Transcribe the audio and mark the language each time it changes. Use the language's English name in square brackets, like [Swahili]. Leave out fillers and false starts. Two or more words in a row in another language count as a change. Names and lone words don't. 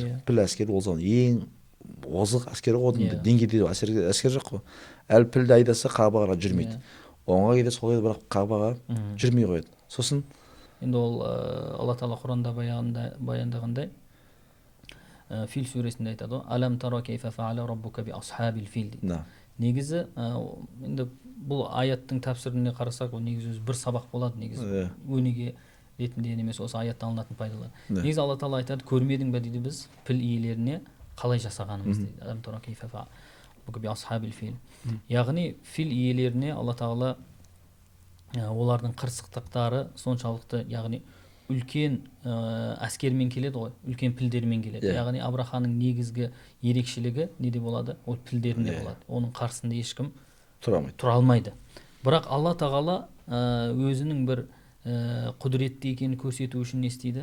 [Kazakh] Піл әскері ол zaman ең озық әскері ғой, деңгейде әскер жоқ қой. Әлі пілді айдаса Қағбаға жүрмейді. Оңға келе сол еді, бірақ Қағбаға жүрмей қояды. Сосын енді ол Алла Тағала Құранда баяндағандай Фил сүресінде айтады ғой, [Arabic] «ألم تر كيف فعل ربك بأصحاب الفيل» [Kazakh] дейді. Негізі енді бұл аяттың тәпсіріне қарасақ, ол негізі өзі бір сабақ болады, негізі өнеге ретінде немесе осы аяттан алынатын пайдалар. Негізі Алла Тағала айтады, көрмедің бе дейді біз піл иелеріне қалай жасағанымыз дейді. [Arabic] «ألم تر كيف فعل ربك بأصحاب الفيل». [Kazakh] Яғни фил иелеріне Алла Тағала олардың қырсықтықтары соншалықты, яғни үлкен әскермен келеді ғой, үлкен пілдермен келеді. Яғни Абраханың негізгі ерекшелігі неде болады? Ол пілдерінде болады. Оның қарсында ешкім тұра алмайды. Бірақ Алла Тағала өзінің бір құдіретті екенін көрсету үшін не істейді?